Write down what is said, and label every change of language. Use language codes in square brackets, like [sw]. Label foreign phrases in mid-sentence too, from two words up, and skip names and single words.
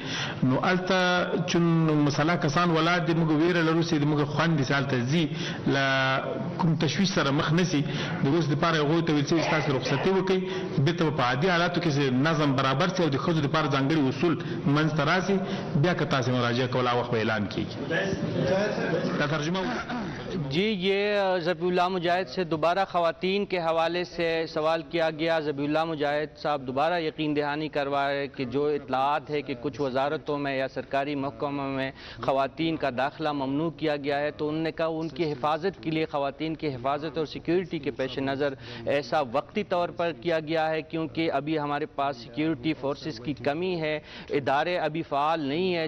[ps] نو هلته چون مسله کسان ولاړ دي، موږ ویره لرو چې موږ خویندې چې هلته ځي له کوم تشویش سره مخ نه سي. د اوس دپاره هغوی ته ویل شوي چې تاسې رخصتي وکړئ، بېرته به په عادي حالاتو کې نظم برابر سي او د ښځو دپاره ځانګړي اصول منځته راسي، بیا که تاسې مراجعه کول هغه وخت به اعلان کېږي. [ur] ترجمه جی یہ ذبیح اللہ مجاہد سے دوبارہ خواتین کے حوالے سے سوال کیا گیا. ذبیح اللہ مجاہد صاحب دوبارہ یقین دہانی کروائے کہ جو اطلاعات ہے کہ کچھ وزارتوں میں یا سرکاری محکموں میں خواتین کا داخلہ ممنوع کیا گیا ہے، تو انہوں نے کہا ان کی حفاظت کے لیے، خواتین کی حفاظت اور سیکیورٹی کے پیش نظر ایسا وقتی طور پر کیا گیا ہے کیونکہ ابھی ہمارے پاس سیکیورٹی فورسز کی کمی ہے، ادارے ابھی فعال نہیں ہیں.